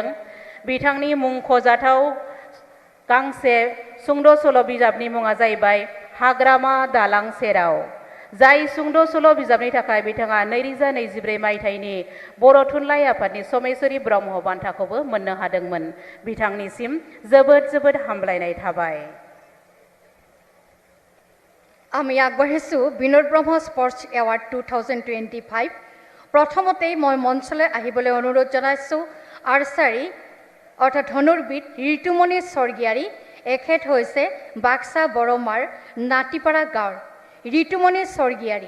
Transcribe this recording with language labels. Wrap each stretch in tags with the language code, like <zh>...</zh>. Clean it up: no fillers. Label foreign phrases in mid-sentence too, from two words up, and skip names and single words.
<brx>बिथांनि मुंख'जाथाव गांसे सुंद' सल' बिजाबनि मुङा जाहैबाय हाग्रामा दालां सेराव, जाय सुंद' सल' बिजाबनि थाखाय बिथाङा 2024 मायथाइनि बर' थुनलाइ आफादनि समेश्वरी ब्रह्म बान्थाखौबो मोननो हादोंमोन। बिथांनिसिम जोबोद जोबोद हामलायनाय थाबाय।</brx> <as>আমি আগবাঢ়িছোঁ বিনোদ ব্ৰহ্ম স্পৰ্টছ এৱাৰ্ড 2025। প্ৰথমতেই মই মঞ্চলৈ আহিবলৈ অনুৰোধ জনাইছোঁ আৰ্চাৰী অৰ্থাৎ ধনুৰ্বিদ ঋতুমণি স্বৰ্গীয়াৰী। এখেত হৈছে বাক্সা বৰমাৰ নাতিপাৰা গাঁৱৰ ঋতুমণি স্বৰ্গীয়াৰী।</as>